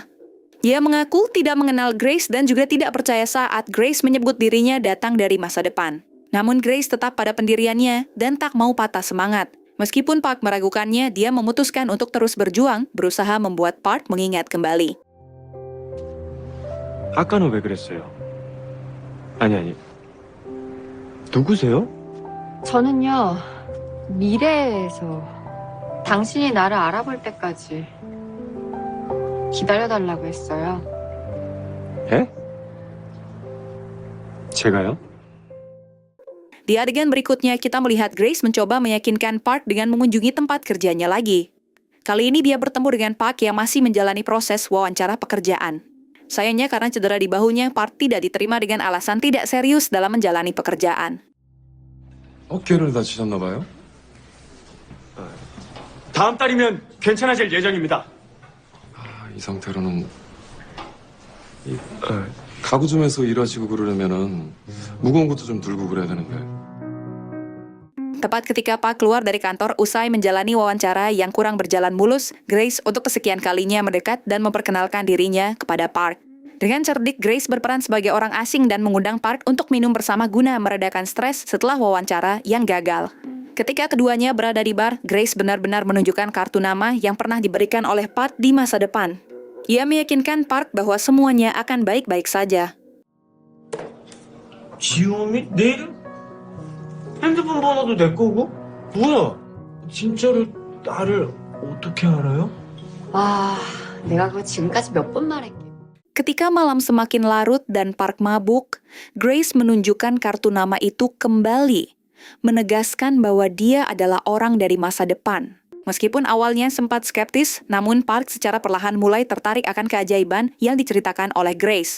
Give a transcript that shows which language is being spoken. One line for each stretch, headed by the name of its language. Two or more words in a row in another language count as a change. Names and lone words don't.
Indonesian: Dia mengaku tidak mengenal Grace dan juga tidak percaya saat Grace menyebut dirinya datang dari masa depan. Namun Grace tetap pada pendiriannya dan tak mau patah semangat. Meskipun Park meragukannya, dia memutuskan untuk terus berjuang, berusaha membuat Park mengingat kembali.
Korean: 아까는 왜 그랬어요? 아니. 누구세요? 저는요, 미래에서 당신이 나를 알아볼 때까지 기다려달라고 했어요. 예? 제가요?
Indonesian: Di adegan berikutnya, kita melihat Grace mencoba meyakinkan Park dengan mengunjungi tempat kerjanya lagi. Kali ini dia bertemu dengan Park yang masih menjalani proses wawancara pekerjaan. Sayangnya karena cedera di bahunya, Park tidak diterima dengan alasan tidak serius dalam menjalani pekerjaan.
Korean: 어깨를 다치셨나 봐요? 다음 달이면 괜찮아질 예정입니다. 이 상태로는 가구 좀 해서 일하시고 그러려면은 무거운 것도 좀 들고 그래야 되는데.
Indonesian: Tepat ketika Park keluar dari kantor usai menjalani wawancara yang kurang berjalan mulus, Grace untuk kesekian kalinya mendekat dan memperkenalkan dirinya kepada Park. Dengan cerdik, Grace berperan sebagai orang asing dan mengundang Park untuk minum bersama guna meredakan stres setelah wawancara yang gagal. Ketika keduanya berada di bar, Grace benar-benar menunjukkan kartu nama yang pernah diberikan oleh Park di masa depan. Ia meyakinkan Park bahwa semuanya akan baik-baik saja.
Korean: 지호미? 내 이름? 핸드폰 번호도 내 거고? 뭐야? 진짜로 나를 어떻게 알아요? 와, 내가 그거 지금까지 몇 번 말했게.
Indonesian: Ketika malam semakin larut dan Park mabuk, Grace menunjukkan kartu nama itu kembali, menegaskan bahwa dia adalah orang dari masa depan. Meskipun awalnya sempat skeptis, namun Park secara perlahan mulai tertarik akan keajaiban yang diceritakan oleh Grace.